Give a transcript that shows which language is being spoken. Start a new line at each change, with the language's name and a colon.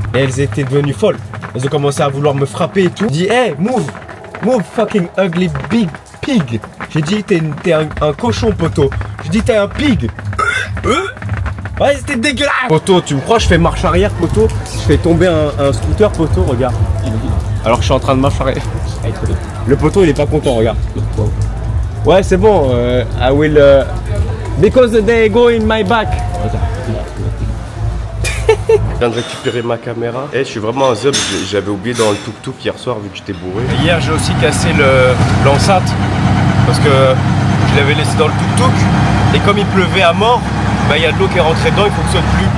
French: Et elles étaient devenues folles. Elles ont commencé à vouloir me frapper et tout. J'ai dit hey,
English: move, move fucking ugly big pig.
French: J'ai dit t'es un cochon poto. J'ai dit t'es un pig. Ouais c'était dégueulasse. Poto, tu me crois je fais marche arrière poto. Je fais tomber un scooter poto, regarde. Alors que je suis en train de marche arrière. Le poteau il est pas content, regarde. Ouais c'est bon,
English: I will because they go in my back.
French: Je viens de récupérer ma caméra. Et je suis vraiment un zub, j'avais oublié dans le tuk-tuk hier soir vu que j'étais bourré. Et hier j'ai aussi cassé l'enceinte parce que je l'avais laissé dans le tuk-tuk. Et comme il pleuvait à mort, bah il y a de l'eau qui est rentrée dedans, il fonctionne plus.